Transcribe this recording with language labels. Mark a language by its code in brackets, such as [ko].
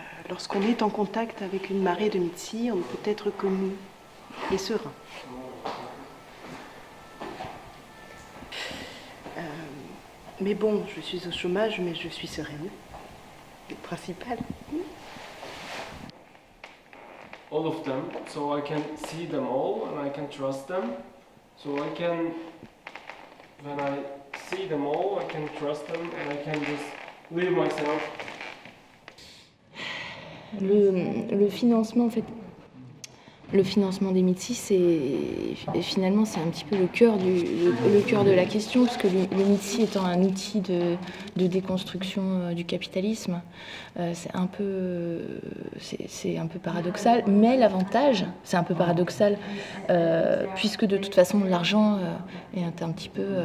[fr] Lorsqu'on est en contact avec une marée de Mitsi, on ne peut être que mou et serein. Mais bon, je suis au chômage, mais je suis sereine. C'est le principal. [en] All of them, so I can see them all and I can trust them. So I can, when I see them all, I can trust them and I can just leave myself. [fr] Le financement, en fait, le financement des Mitsi, finalement c'est un petit peu le cœur de la question, parce que le Mitsi étant un outil de déconstruction du capitalisme, c'est un peu paradoxal, mais l'avantage, c'est un peu paradoxal, puisque de toute façon l'argent est un petit peu...